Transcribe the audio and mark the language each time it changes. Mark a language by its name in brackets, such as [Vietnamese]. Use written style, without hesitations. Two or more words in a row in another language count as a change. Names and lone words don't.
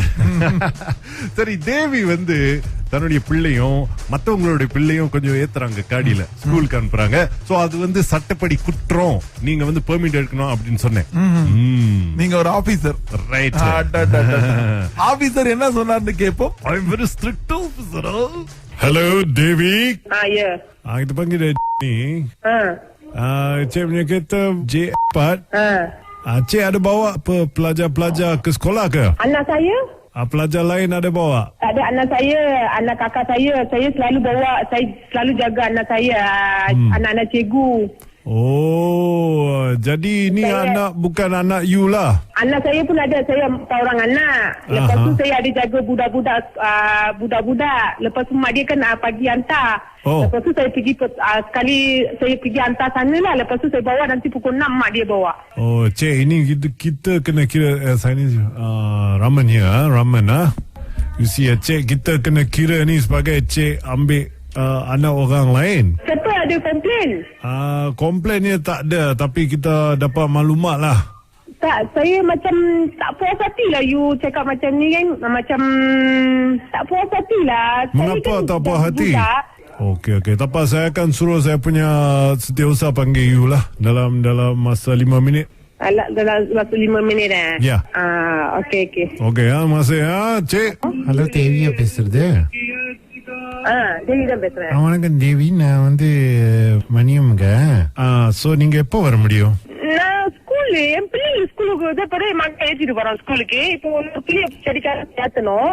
[Tamil] சரி, தேவி வந்து தன்னுடைய பிள்ளையும் மத்தவங்களுடைய பிள்ளையும் கொஞ்சம் ஏத்துறாங்க, காடியில ஸ்கூலுக்கு அனுப்புறாங்க. சோ அது வந்து சட்டப்படி குற்றம், நீங்க வந்து பெர்மிட் எடுக்கணும் அப்படின்னு சொன்னேன். நீங்க ஒரு ஆபீசர், ரைட்? ஆபீசர் என்ன சொன்னார்னு கேப்போம். [English] I am very strict officer. ஹலோ தேவி. [Malay] இது panggil ni. Cik punya kereta J4. Cik ada bawa apa pelajar-pelajar ke sekolah ke? Anak saya? Pelajar lain ada bawa? Ada anak saya, anak kakak saya selalu bawa, saya selalu jaga anak saya, anak-anak cikgu. Oh, jadi ini anak bukan anak you lah. Anak saya pun ada, saya 4 orang anak. Lepas tu saya ada jaga budak-budak. Lepas tu mak dia kan pagi hantar. Lepas tu saya pergi sekali saya pergi hantar sana lah. Lepas tu saya bawa, nanti pukul 6 mak dia bawa. Oh, Cik, ini kita kena kira saya ni ramen here, ramen [English] You see, [Malay] Cik, kita kena kira ni sebagai Cik ambil anak orang lain. Siapa ada komplain? Komplain ni tak ada, tapi kita dapat maklumat lah. Tak, saya macam tak puas hati lah you cakap macam ni kan. Macam tak puas hati lah. Mengapa saya kan tak puas hati? budak. Okey. Tak apa, saya akan suruh saya punya setiausaha panggil you lah dalam masa 5 minit. Dalam waktu 5 minit Ya. okey. Okey, masih Cik. [Tamil] ஹலோ தேவியா பேசுறது தேவி தான் பேசுறேன். வணக்கம் தேவி, நான் வந்து மணியம்ங்க. சோ நீங்க எப்போ வர முடியும்? நான் ஸ்கூலு என் பிள்ளைங்க ஸ்கூலுக்கு பிறகு மகன் ஏற்றிட்டு போறோம் ஸ்கூலுக்கு. இப்போ ஒரு பிள்ளைய செடிக்கார சேர்த்தணும்.